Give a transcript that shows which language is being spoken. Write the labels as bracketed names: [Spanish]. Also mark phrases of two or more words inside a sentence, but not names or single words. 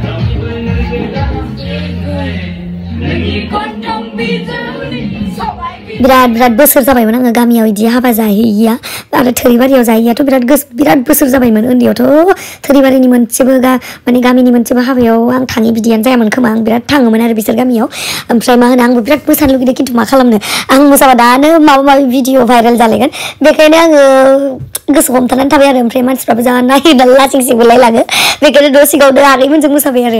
[Bodo] Nani kon trong bi giờ ni so ai bi बिराद बोसोर जाबायमोन आङो गामियाव इदि हाबा जाहैया आरो थोरिबारियाव जाहैयाथ' बिराद बोसोर जाबायमोन उन्दैयावथ' थोरिबारिनि मोनसेबो माने गामिनि मोनसेबो हाबायाव आं थाङि बिदियानो जायामोन खोमा आं बिराद थाङोमोन आरो बिसोर गामियाव ओमफ्राय मा होनो आंबो बिराद मोसानो लुगैदों खिन्थु मा खालामनो आं मोसाबा दानो माबा माबि [English] video viral [Bodo] जालायगोन बेखायनो आङो गोसो हमथानानै थाबाय आरो ओमफ्राय मानसिफ्राबो जा नायना लासिंसिंबोलाय लाङो बेखायनो न' सिगाङावनो आगैमोनजों मोसाबाय आरो